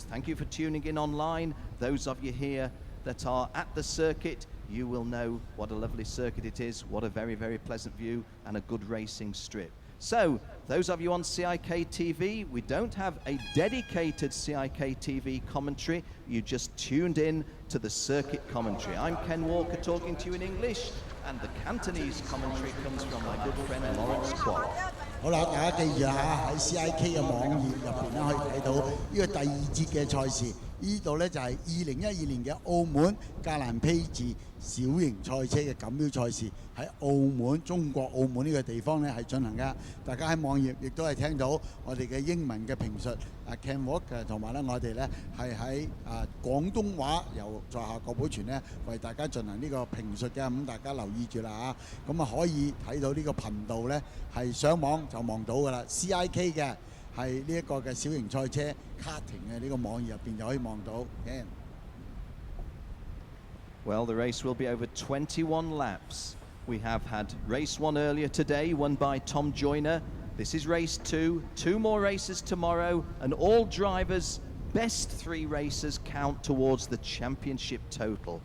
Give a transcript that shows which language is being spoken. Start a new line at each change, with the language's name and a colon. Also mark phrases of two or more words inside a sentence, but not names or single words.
English: Thank you for tuning in online. Those of you here that are at the circuit, you will know what a lovely circuit it is, what a very, very pleasant view and a good racing strip. So, those of you on CIK TV, we don't have a dedicated CIK TV commentary. You just tuned in to the circuit commentary. I'm Ken Walker talking to you in English, and the Cantonese commentary comes from my good friend Lawrence Kwok.
Cantonese: 好啦，大家記住啦，喺 CIK 嘅網頁入邊咧可以睇到呢個第2節嘅賽事。呢度咧就係2012年嘅澳門格蘭披治小型賽車嘅錦標賽事，喺澳門中國澳門呢個地方咧係進行㗎。大家喺網頁亦都係聽到我哋嘅英文嘅評述Ken Walker 同埋咧我哋咧係喺廣東話由在下郭寶全咧為大家進行呢個評述嘅，咁大家留意住啦嚇。咁啊可以睇到呢個頻道咧係上網就望到㗎啦 ，CIK 嘅。係呢一個嘅小型賽車 karting 嘅呢個網頁入邊就可以望到。
English: Well, the race will be over 21 laps. We have had race 1 earlier today, won by Tom Joyner. This is race 2, 2 more races tomorrow, and all drivers' best 3 races count towards the championship total.